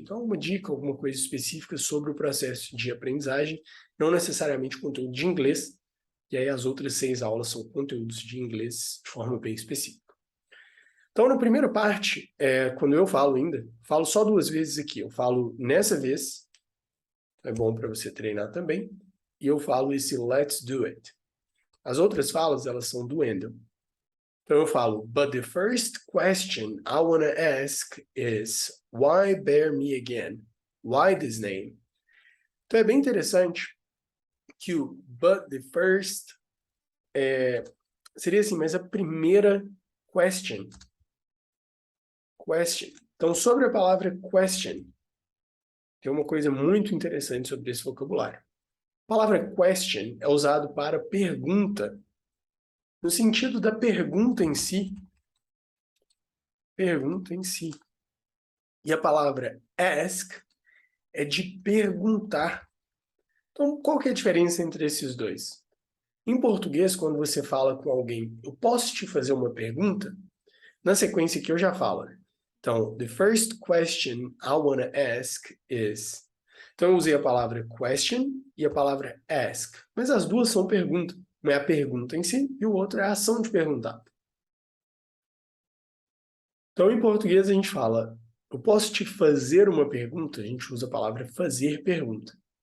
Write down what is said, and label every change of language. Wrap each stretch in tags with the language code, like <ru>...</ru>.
<pt>Então, uma dica, alguma coisa específica sobre o processo de aprendizagem, não necessariamente conteúdo de inglês, e aí as outras 6 aulas são conteúdos de inglês de forma bem específica. Então, na primeira parte, quando eu falo ainda, falo só 2 vezes aqui. Eu falo nessa vez, é bom para você treinar também, e eu falo esse</pt> <en>let's do it.</en> <pt>As outras falas, elas são do endo. Então eu falo,</pt> <en>but the first question I want to ask is, why Bear Me Again? Why this name?</en> <pt>Então é bem interessante que o</pt> <en>but the first</en> <pt>seria assim, mas a primeira question. Então sobre a palavra question, tem uma coisa muito interessante sobre esse vocabulário. A palavra question é usado para pergunta, no sentido da pergunta em si. Pergunta em si. E a palavra ask é de perguntar. Então, qual que é a diferença entre esses dois? Em português, quando você fala com alguém, eu posso te fazer uma pergunta? Na sequência que eu já falo. Então,</pt> <en>the first question I want to ask is...</en> <pt>Então, eu usei a palavra question e a palavra ask. Mas as duas são pergunta. Uma é a pergunta em si e o outro é a ação de perguntar. Então, em português, a gente fala, eu posso te fazer uma pergunta? A gente usa a palavra fazer pergunta.</pt>